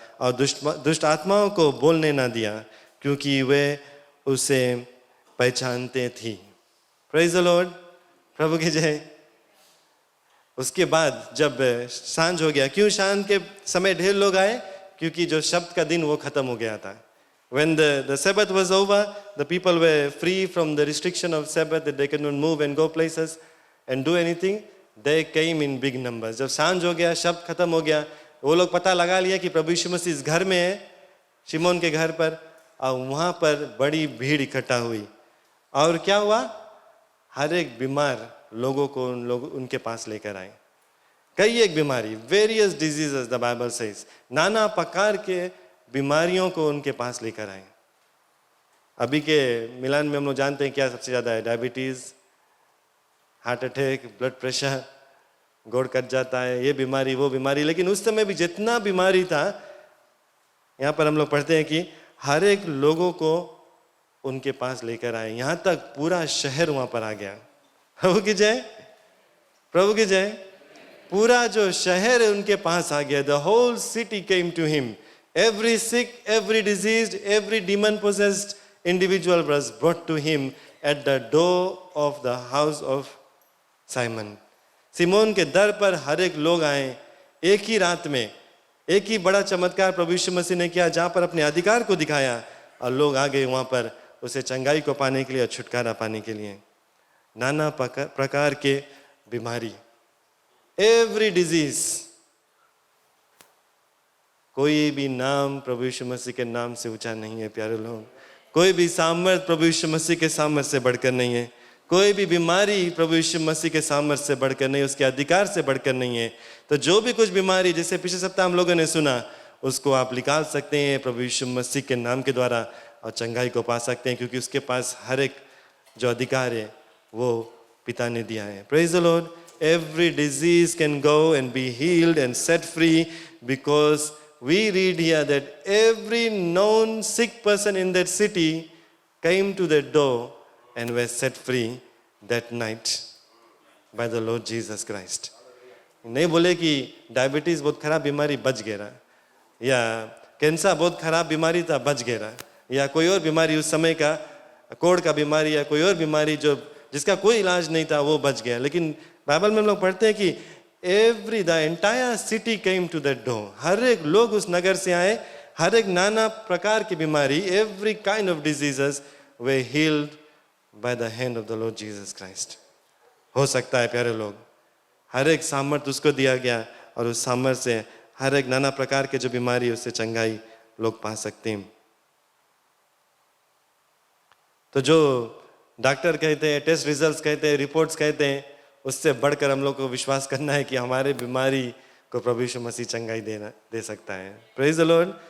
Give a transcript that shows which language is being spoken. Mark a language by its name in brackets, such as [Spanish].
[Hindi] और दुष्ट आत्माओं को बोलने ना दिया, क्योंकि वे उसे पहचानते थी। [English] praise the Lord, [Hindi] प्रभु की जय। उसके बाद जब सांझ हो गया, क्यों सांझ के समय ढेर लोग आए? क्योंकि जो शब्द का दिन वो खत्म हो गया था। [English] When the Sabbath was over, the people were free from the restriction of Sabbath, that they could not move and go places and do anything. They came in big numbers. [Hindi] जब सांझ हो गया, शब्द खत्म हो गया, वो लोग पता लगा लिया कि प्रभु यीशु मसीह इस घर में है, शिमोन के घर पर, और वहाँ पर बड़ी भीड़ इकट्ठा हुई। और क्या हुआ? हर एक बीमार लोगों को उनके पास लेकर आए। कई एक बीमारी, [English] various diseases, the Bible says, [Hindi] नाना प्रकार के बीमारियों को उनके पास लेकर आए। अभी के मिलान में हम लोग जानते हैं क्या सबसे ज़्यादा है? Diabetes, heart attack, blood pressure, गोड़ कट जाता है, ये बीमारी वो बीमारी। लेकिन उस समय भी जितना बीमारी था, यहाँ पर हम लोग पढ़ते हैं कि हर एक लोगों को उनके पास लेकर आए, यहाँ तक पूरा शहर वहाँ पर आ गया। प्रभु की जय, प्रभु की जय। पूरा जो शहर है उनके पास आ गया। [English] The whole city came to him. Every sick, every diseased, every demon possessed individual was brought to him at the door of the house of Simon. [Hindi] Simone के दर पर हर एक लोग आए। एक ही रात में एक ही बड़ा चमत्कार प्रभु यीशु मसीह ने किया, जहाँ पर अपने अधिकार को दिखाया और लोग आ गए वहाँ पर उसे चंगाई को पाने के लिए और छुटकारा पाने के लिए। नाना प्रकार के बीमारी, [English] every disease, [Hindi] कोई भी नाम प्रभु यीशु मसीह के नाम से ऊंचा नहीं है प्यारे लोग। कोई भी सामर्थ प्रभु यीशु मसीह के सामर्थ से बढ़कर नहीं है। कोई भी बीमारी प्रभु यीशु मसीह के सामर्थ से बढ़कर नहीं, उसके अधिकार से बढ़कर नहीं है। तो जो भी कुछ बीमारी, जैसे पिछले सप्ताह हम लोगों ने सुना, उसको आप निकाल सकते हैं प्रभु यीशु मसीह के नाम के द्वारा और चंगाई को पा सकते हैं, क्योंकि उसके पास हर एक जो अधिकार है वो पिता ने दिया है। [English] Praise the Lord. Every disease can go and be healed and set free, because we read here that every known sick person in that city came to the door and were set free that night by the Lord Jesus Christ. [Hindi] नहीं बोले कि diabetes बहुत खराब बीमारी बच गया, या cancer बहुत खराब बीमारी था बच गया, या कोई और बीमारी उस समय का कोड़ का बीमारी या कोई और बीमारी जो जिसका कोई इलाज नहीं था वो बच गया। लेकिन बाइबल में हम लोग पढ़ते हैं कि [English] the entire city came to that door. [Hindi] हर एक लोग उस नगर से आए, हर एक नाना प्रकार की बीमारी, [English] every kind of diseases were healed by the hand of the Lord Jesus Christ. [Hindi] हो सकता है प्यारे लोग, हर एक सामर्थ उसको दिया गया और उस सामर्थ से हर एक नाना प्रकार के जो बीमारी, उससे चंगाई लोग पा सकते हैं। तो जो डॉक्टर कहते हैं, टेस्ट रिजल्ट्स कहते हैं, रिपोर्ट्स कहते हैं, उससे बढ़कर हम लोग को विश्वास करना है कि हमारे बीमारी को प्रभु यीशु मसीह चंगाई दे सकता है। [English] Praise the Lord.